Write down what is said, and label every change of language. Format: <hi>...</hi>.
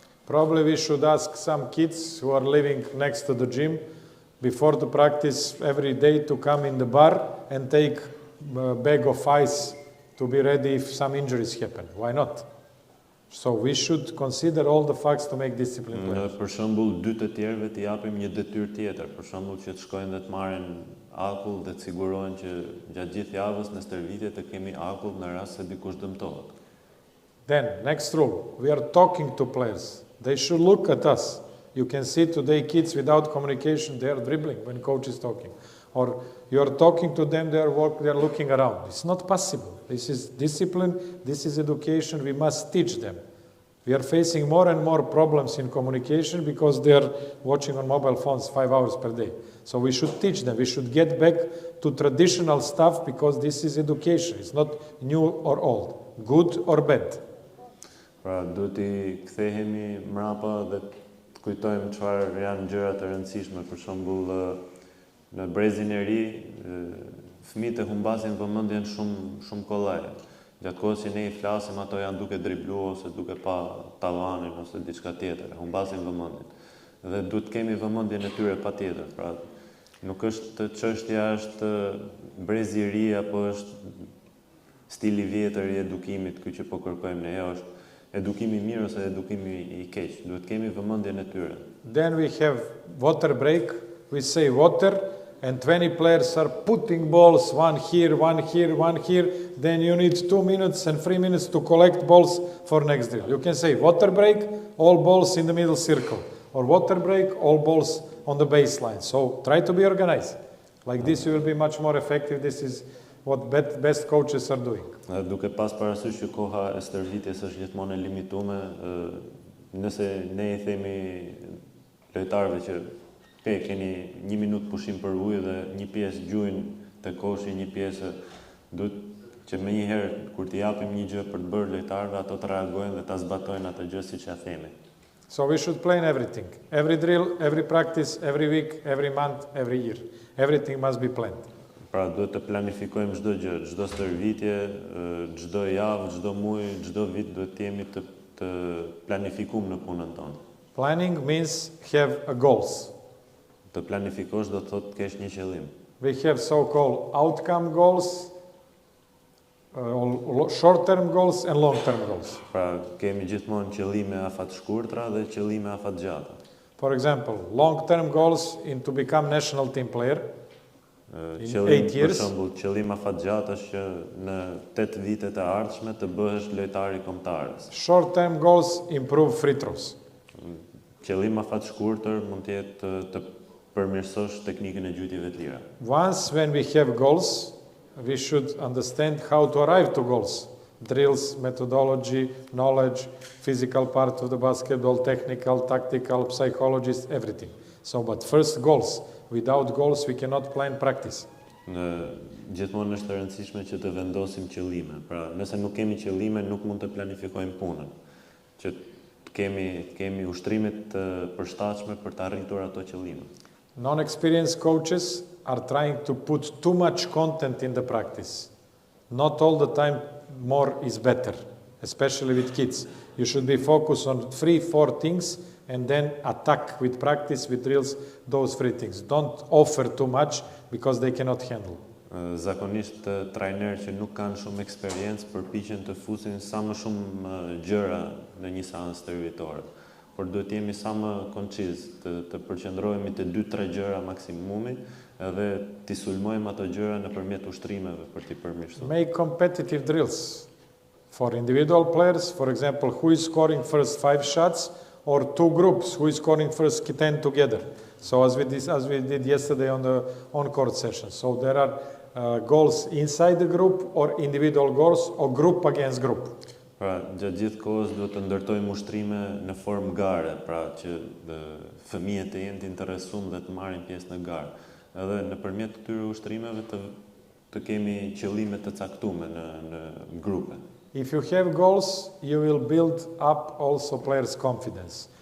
<en>Probably we should ask some kids who are living next to the gym before the practice every day to come in the bar and take a bag of ice to be ready if some injuries happen. Why not? So we should consider all the facts to make discipline players.</en> <sq>Për shembull, 2 të tjerëve t'i japim një detyrë tjetër, për shembull që të shkojnë dhe të marrin akull dhe të sigurohen që gjatë gjithë javës në stërvitje të kemi akull në rast se dikush dëmtohet.</sq> <en>Then, next rule, we are talking to players. They should look at us. You can see today kids without communication, they are dribbling when coach is talking. Or you are talking to them, they are looking around. It's not possible. This is discipline, this is education, we must teach them. We are facing more and more problems in communication because they are watching on mobile phones 5 hours per day. So we should teach them, we should get back to traditional stuff because this is education. It's not new or old, good or bad.</en> <sq>Pra, duhet I kthehemi mrapa dhe të kujtojmë çfarë janë gjërat e rëndësishme, për shembull në brezin e ri, fëmijët e humbasin vëmendjen shumë kollaj. Gjatë kohës që ne I flasim, ato janë duke dribluar ose duke pa tavanin ose diçka tjetër, humbasin vëmendjen. Dhe duhet kemi vëmendjen e tyre patjetër. Pra, nuk është çështja është brezi I ri apo është stili vjetër I edukimit ky që po kërkojmë ne, është edukimi mirë ose edukimi I keq. Duhet kemi vëmendjen e tyre.</sq> <en>Then we have water break. We say water and 20 players are putting balls, one here, one here, one here. Then you need 2 minutes and 3 minutes to collect balls for next drill. You can say water break, all balls in the middle circle. Or water break, all balls on the baseline. So try to be organized. Like this you will be much more effective. This is what best coaches are doing.</en> <sq>Duke pas parasysh që koha e stërvitjes është gjithmonë e limituar, nëse ne I themi lojtarëve që keni 1 minutë pushim për ujë dhe një pjesë gjujnë te koshi, një pjesë duhet që më njëherë kur t'i japim një gjë për të bërë lojtarëve, ato të reagojnë dhe ta zbatojnë atë gjë siç ja themi.</sq> <en>So we should plan everything. Every drill, every practice, every week, every month, every year. Everything must be planned.</en> <sq>Pra duhet të planifikojmë çdo gjë, çdo stërvitje, çdo javë, çdo muaj, çdo vit duhet të jemi të planifikuar në punën tonë.</sq> <en>Planning means have a goals.</en> <sq>Të planifikosh do të thotë të kesh një qëllim.</sq> <en>We have so-called outcome goals, short-term goals and long-term goals.</en> <sq>Pra kemi gjithmonë qëllime afat shkurtra dhe qëllime afat gjata.</sq> <en>For example, long-term goals in to become national team player in 8</en> <sq>Qëllim, për</sq> <en>years.</en> <sq>shembull, qëllim afat gjatë është që në 8 vitet e ardhshme të bëhesh lojtar i kombëtarës.</sq> <en>Short-term goals improve free throws.</en> <sq>Qëllim afat shkurtër mund të jetë të përmirësosh teknikën e gjytjeve të lira.</sq> <en>Once when we have goals, we should understand how to arrive to goals. Drills, methodology, knowledge, physical part of the basketball, technical, tactical, psychologist, everything. So, but first goals. Without goals, we cannot plan practice.</en> <sq>Gjithmonë është e rëndësishme që të vendosim qëllime. Pra, nëse nuk kemi qëllime, nuk mund të planifikojmë punën. Që kemi ushtrimet të përshtatshme për të arritur ato qëllime.</sq> <en>Non-experienced coaches are trying to put too much content in the practice. Not all the time more is better, especially with kids. You should be focused on 3-4 things and then attack with practice, with drills, those 3 things. Don't offer too much because they cannot handle.</en> <sq>Zakonisht trajnerë që nuk kanë shumë eksperiencë përpiqen të fusin sa më shumë gjëra në një seancë teoritore. Por duhet jemi sa më konciz, të përqendrohemi te 2-3 gjëra maksimumi edhe t'i sulmojmë ato gjëra nëpërmjet ushtrimeve për t'i përmirësuar.</sq> <en>Make competitive drills for individual players, for example, who is scoring first 5 shots, or 2 groups, who is scoring first 10 together. So as we did yesterday on the on-court session. So there are goals inside the group or individual goals or group against group.</en> <sq>Pra, gjatë gjithë kohës duhet të ndërtojmë ushtrime në formë gare, pra që fëmijët të jenë të interesuar dhe të marrin pjesë në garë. Edhe nëpërmjet këtyre ushtrimeve të kemi qëllime të caktuara në grupe.</sq> <en>If you have goals, you will build up also players' confidence.</en>